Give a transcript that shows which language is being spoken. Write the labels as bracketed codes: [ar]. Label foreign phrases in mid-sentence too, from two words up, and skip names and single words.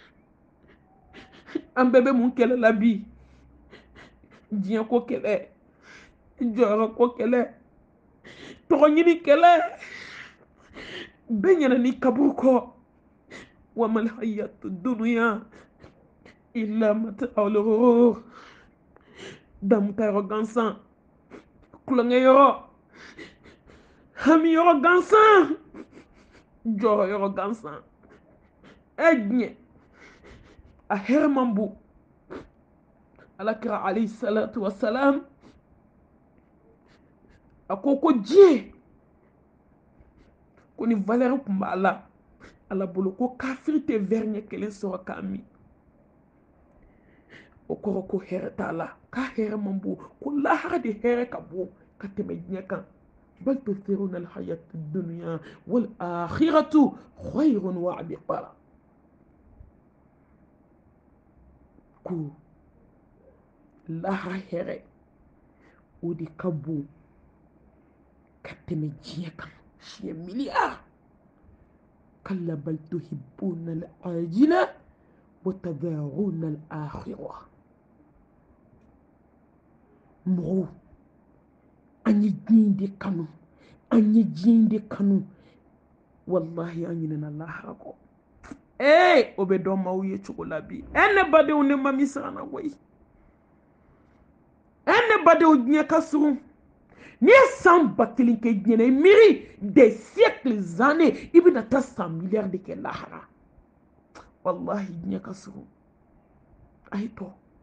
[bm] an bɛɛ bɛ mun kɛlɛ la bi diɲɛ ko kɛlɛ jɔyɔrɔ ko kɛlɛ tɔgɔ ɲini kɛlɛ bɛɛ ɲɛna ni kaburu kɔ [ar] وما الحياة الدنيا إلا متاع الغرور [bm] damuta yɔrɔ gansan kulonkɛ yɔrɔ hami yɔrɔ gansan jɔyɔrɔ yɔrɔ gansan diɲɛ a hɛrɛ man bon alakira [ar] عليه الصلاة والسلام [bm] a ko diɲɛ ko ni valeur tun b'a la ala bolo ko kafiri tɛ verre ɲɛ kelen sɔrɔ k'a min o kɔrɔ ko hɛrɛ t'a la k'a hɛrɛ man bon ko lahara de hɛrɛ ka bon ka tɛmɛ diɲɛ kan [ar] بل تؤثرون الحياة الدنيا والآخرة خير وأبقى [bm] ko lahara hɛrɛ o de ka bon ka tɛmɛ diɲɛ kan siɲɛ miliyari [ar] كلا بل تحبون العاجلة وتذرون الآخرة [bm] mɔgɔw an ye diɲɛ de kanu an ye diɲɛ de kanu wallahi an ɲinɛna lahara kɔ o bɛ dɔn maaw ye cogo la bi ne badenw ne ma min siranna koyi ne badenw diɲɛ ka surun n'i ye san 1000 kɛ diɲɛ na i miiri [fr] des siècles années [bm] i bɛna taa san miliyari de kɛ lahara wallahi diɲɛ ka surun a ye tɔ